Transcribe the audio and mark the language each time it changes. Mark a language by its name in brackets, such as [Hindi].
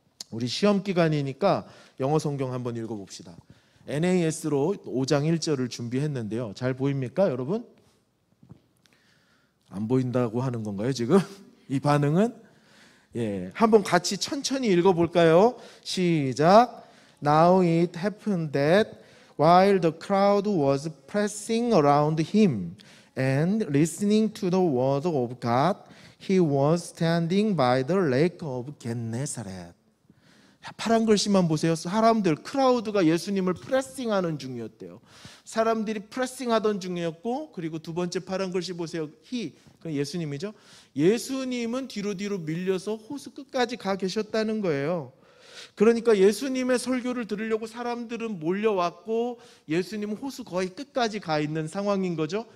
[Korean] 우리 시험 기간이니까 영어 성경 한번 읽어봅시다. NAS로 5장 1절을 준비했는데요. 잘 보입니까 여러분? 안 보인다고 하는 건가요 지금? 이 반응은 한번 같이 천천히 읽어볼까요? 시작. [English] Now it happened that while the crowd was pressing around him and listening to the word of God, he was standing by the lake of Gennesaret. [Korean] 파란 글씨만 보세요. 사람들, 크라우드가 예수님을 프레싱하는 중이었대요. 사람들이 프레싱하던 중이었고, 그리고 두 번째 파란 글씨 보세요. 그 예수님이죠. 예수님은 뒤로 밀려서 호수 끝까지 가 계셨다는 거예요. 그러니까 예수님의 설교를 들으려고 사람들은 몰려왔고, 예수님은 호수 거의 끝까지 가 있는 상황인 거죠.